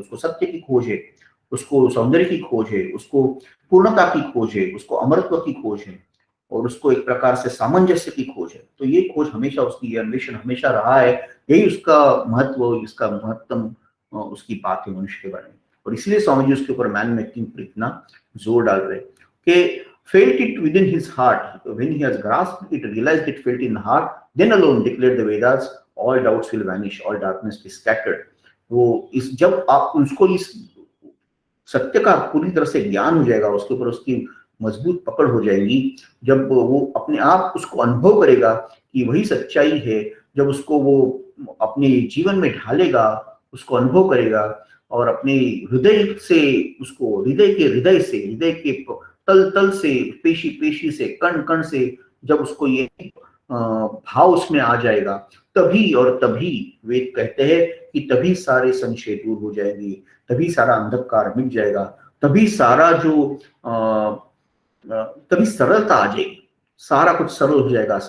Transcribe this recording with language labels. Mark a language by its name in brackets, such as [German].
[Hindi] उसको सत्य की खोज है, उसको सौंदर्य की खोज है, उसको पूर्णता की खोज है, उसको अमरत्व की खोज है, और उसको एक प्रकार से सामंजस्य की खोज है। तो ये खोज हमेशा उसकी, ये अन्वेषण हमेशा रहा है। यही उसका महत्व, इसका महत्तम उसकी बात है मनुष्य के बारे में। और इसलिए स्वामी जी उसके ऊपर मैन मेकिंग पर इतना जोर डाल रहे कि [English] felt it within his heart, when he has grasped it, realized it, felt in heart, then alone declared the Vedas, all doubts will vanish, all darkness be scattered। [Hindi] वो इस, जब आप उसको इस सत्य का पूरी तरह से ज्ञान हो जाएगा, उसके ऊपर उसकी मजबूत पकड़ हो जाएगी, जब वो अपने आप उसको अनुभव करेगा कि वही सच्चाई है, जब उसको वो अपने जीवन में ढालेगा, उसको अनुभव करेगा, और अपने हृदय से उसको, हृदय के हृदय से, हृदय के तल तल से, पेशी पेशी से, कण कण से जब उसको ये भाव उसमें आ जाएगा, तभी और तभी वेद कहते हैं कि तभी सारे संशय दूर हो जाएंगे, तभी सारा अंधकार मिट जाएगा, तभी सारा जो तभी सरलता आ जाएगी, सारा कुछ सरल हो जाएगा।